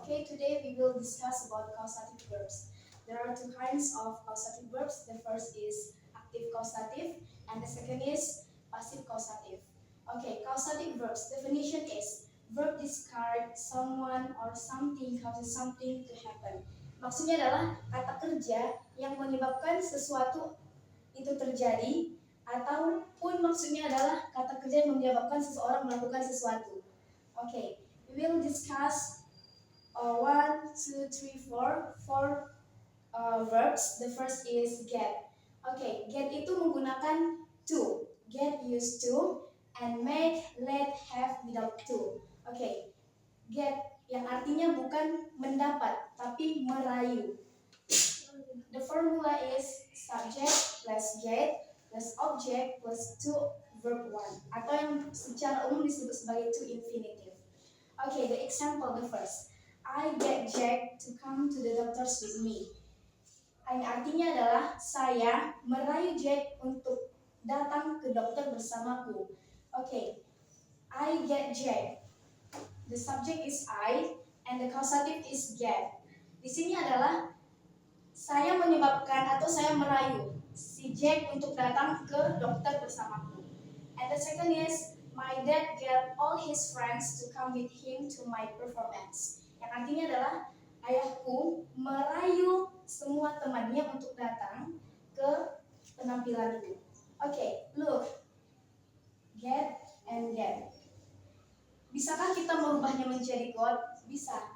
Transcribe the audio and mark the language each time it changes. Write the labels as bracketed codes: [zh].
[en] Okay, today we will discuss about causative verbs. There are two kinds of causative verbs. The first is active causative, and the second is passive causative. Okay, causative verbs. Definition is verb describe someone or something causes something to happen. [id] Maksudnya adalah kata kerja yang menyebabkan sesuatu itu terjadi, ataupun maksudnya adalah kata kerja yang menyebabkan seseorang melakukan sesuatu. [en] Okay, we will discuss 1, 2, 3, 4 verbs. The first is get. Okay, get [id] itu menggunakan [en] to. Get used to and make, let, have without to. [id] Okay, get yang artinya bukan mendapat tapi merayu. [en] The formula is subject plus get plus object plus to verb 1, [id] atau yang secara umum disebut sebagai [en] to infinitive. Okay, the example, the first. I get Jack to come to the doctors with me. [id] Yang artinya adalah saya merayu Jack untuk datang ke dokter bersamaku. [en] Okay, I get Jack. The subject is I and the causative is get. [id] Di sini adalah saya menyebabkan atau saya merayu si Jack untuk datang ke dokter bersamaku. [en] And the second is my dad get all his friends to come with him to my performance. [id] Yang artinya adalah ayahku merayu semua temannya untuk datang ke penampilanku. [en] Okay, look. Get and get. [id] Bisakah kita merubahnya menjadi got? Bisa.